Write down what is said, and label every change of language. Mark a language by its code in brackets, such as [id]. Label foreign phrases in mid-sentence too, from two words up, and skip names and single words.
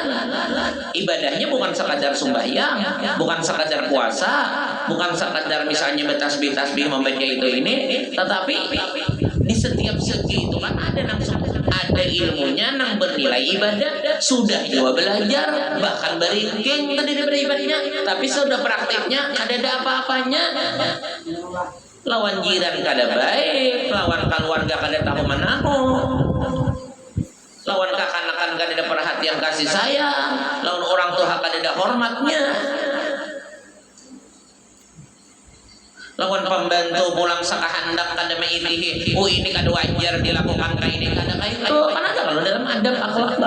[id] Ibadahnya bukan sekadar sembahyang, bukan sekadar puasa, bukan sekadar misalnya bertasbih membaca itu ini, tetapi di setiap segi itu kan ada ilmunya nang bernilai ibadah, sudah juga belajar bahkan beringking tadi beribadahnya, tapi sudah praktiknya ada apa-apanya. [bjn] Lawan jiran kada baik, lawan keluarga kada tahu menahu, lawan kakanakan kada ada perhatian kasih sayang, lawan orang tua kada ada hormatnya, lawan pembantu pulang sakahandak kada mailihi, oh ini kada wajar dilakukan kayak ini kada kayak itu, mana ada kalau dalam adab akhlak.